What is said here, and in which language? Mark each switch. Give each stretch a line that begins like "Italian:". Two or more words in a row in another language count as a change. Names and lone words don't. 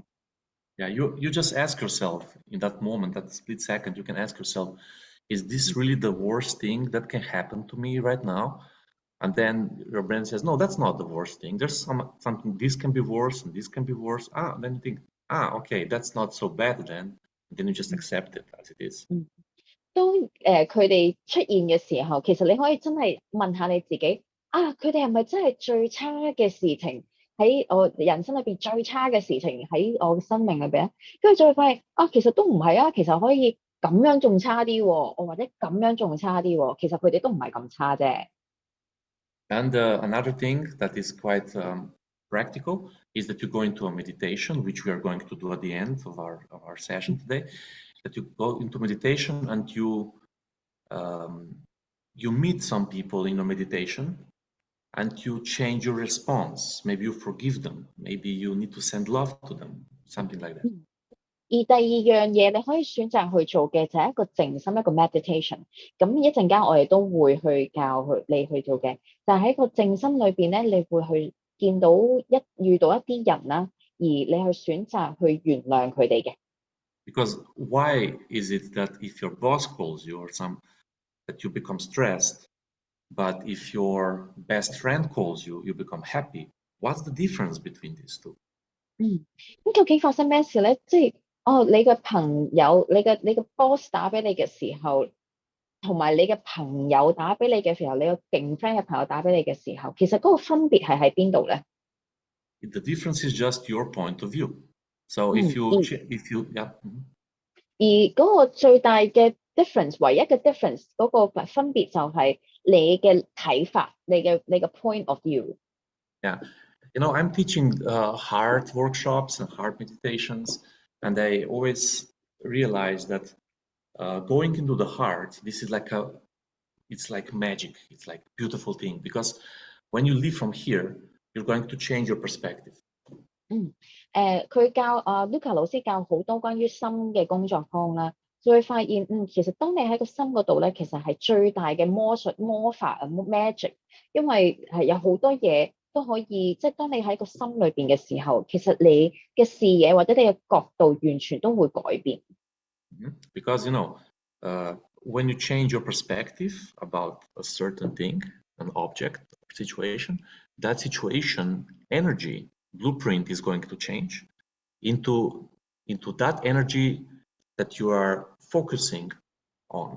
English: Yeah, you just ask yourself in that moment, that split second, you can ask yourself, is this really the worst thing that can happen to me right now? And then your brain says, no, that's not the worst thing. There's something, this can be worse and this can be worse. Then you think, okay, that's not so bad then. And then you just accept it as it is.
Cantonese: 當佢哋出現嘅時候，其實你可以真係問下你自己， 佢哋係咪真係最差嘅事情喺我人生裏邊最差嘅事情喺我嘅生命裏邊咧？跟住再發現其實都唔係啊，其實可以咁樣仲差啲喎，或者咁樣仲差啲喎，其實佢哋都唔係咁差啫。
English: And another thing that is quite practical is that you go into a meditation, which we are going to do at the end of our session today. That you go into meditation and you meet some people in your meditation, and you change your response. Maybe you forgive them. Maybe you need to send love to them. Something like that.
Cantonese: 而第二樣嘢你可以選擇去做嘅就係一個靜心，一個 meditation。咁一陣間我哋都會去教你去做嘅，但係喺個靜心裏邊咧，你會去見到遇到一啲人啦，而你去選擇去原諒佢哋嘅。
English: Because why is it that if your boss calls you or that you become stressed, but if your best friend calls you, you become happy? What's the difference between these two?
Cantonese: 咁究竟發生咩事咧？即係你嘅朋友，你嘅 boss 打俾你嘅時候，同埋你嘅朋友打俾你嘅時候，你個勁 friend 嘅朋友打俾你嘅時候，其實嗰個分別係喺邊度咧？
English: The difference is just your point of view. So if you yeah.
Cantonese: 而嗰個最大嘅 difference， 唯一嘅 difference 嗰個分別就係你嘅睇法，你嘅
English: point of view。 Yeah, I'm teaching heart workshops and heart meditations, and I always realize that going into the heart, this is it's like magic. It's like a beautiful thing, because when you leave from here, you're going to change your perspective.
Cantonese: 佢教Luca 老師教好多關於心嘅工作坊啦，就會發現其實當你喺個心嗰度咧，其實係最大嘅魔術魔法magic， 因為係有好多嘢都可以，即係當你喺個心裏邊嘅時候，其實你嘅視野或者你嘅角度完全都會改變。
English: Because when you change your perspective about a certain thing, an object, situation, that situation energy blueprint is going to change into that energy that you are focusing on.